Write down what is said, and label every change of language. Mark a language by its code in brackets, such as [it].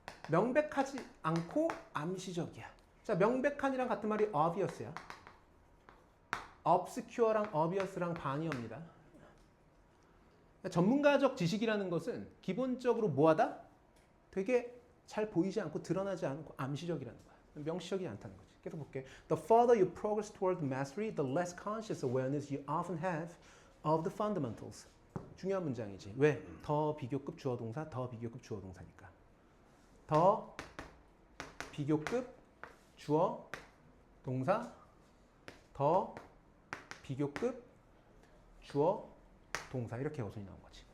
[ko] 명백하지 않고 암시적이야. 자, 명백한이랑 같은 말이 obvious야. obscure랑 obvious랑 반이옵니다. 전문가적 지식이라는 것은 기본적으로 뭐하다? 되게 잘 보이지 않고 드러나지 않고 암시적이라는 거야. 명시적이지 않다는 거지. 계속 볼게. [en] The further you progress toward mastery, the less conscious awareness you often have of the fundamentals. [ko] 중요한 문장이지. 왜? 더 비교급 주어 동사, 더 비교급 주어 동사니까. 더 비교급 주어 동사, 더 비교급 주어 동사 이렇게 어순이 나온 거지.